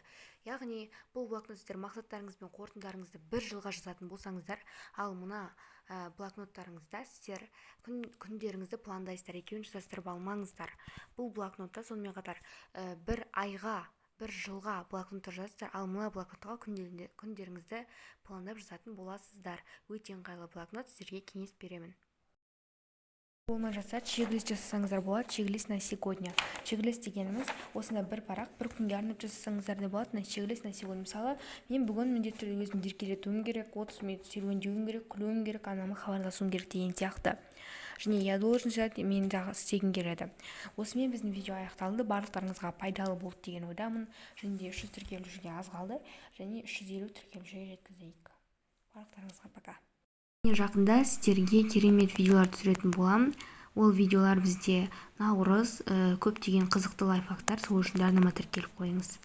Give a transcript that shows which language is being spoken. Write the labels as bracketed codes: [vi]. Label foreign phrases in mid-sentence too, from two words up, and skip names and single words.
[kk] Яғни бұл блокнот сіздер мақсаттарыңыз бен қорытындарыңызды 1 жылға жазатын болсаңыздар, ал мына блокноттарыңызда сіздер күндеріңізді пландайсыздар, екеуін жасастырып алмаңыздар. Бұл блокнотта сонымен қатар 1 айға, 1 жылға блокнотты жазасыздар, ал мына блокнотқа күндеріңізді пландап жазатын боласыздар. Өте ыңғайлы блокнот, сіздерге кеңес беремін. болмай жатса чек-лист жасасаңыздар болады. [ru] Чек-лист на сегодня. [kk] Чек-лист дегеніміз осында бір парақ бір күнге арнап жасасаңыздар да болады. [ru] Чек-лист на сегодня. [kk] Мысалы, мен бүгін міндетті түрде өзімді еркелетуім керек, 30 минут серуендеуім керек, күлуім керек, анама хабарласуым керек деген сияқты. Және [ru] я должен жать [kk] мен дағы істегім келеді. Осымен біздің видео аяқталды. Барлықтарыңызға пайдалы болды деген ойдамын. Және де 300 тіркелушіге аз қалды. Және 350 тіркелушіге жеткізейік. Барлықтарыңызға пока. Жақында сіздерге керемет видеолар түсіретін боламын. Ол видеолар бізде наурыз, көптеген қызықты лайфхактар, сол үшін жарнама тіркеліп қойыңыз.